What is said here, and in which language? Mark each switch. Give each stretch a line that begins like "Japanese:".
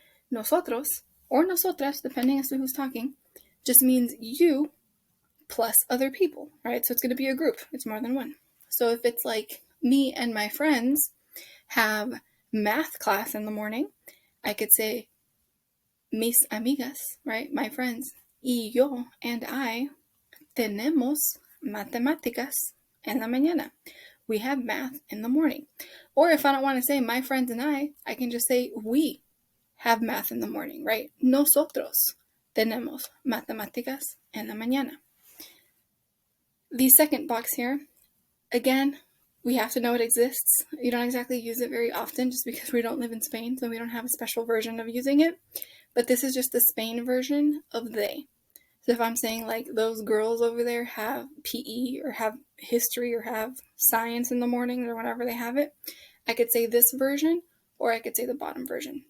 English: Nosotros, or nosotras, depending as to who's talking, just means you plus other people, right? So it's going to be a group. It's more than one. So if it's like me and my friends have math class in the morning, I could say
Spanish: mis amigas,
English: right? My friends,
Spanish: y yo
English: and I
Spanish: tenemos matemáticas en la mañana.
English: We have math in the morning. Or if I don't want to say my friends and I can just say we have math in the morning, right?
Spanish: Nosotros tenemos matemáticas en la mañana.
English: The second box here, again, we have to know it exists. You don't exactly use it very often just because we don't live in Spain, so we don't have a special version of using it. But this is just the Spain version of they. So if I'm saying like those girls over there have PE or have history or have science in the mornings or whenever they have it, I could say this version or I could say the bottom version.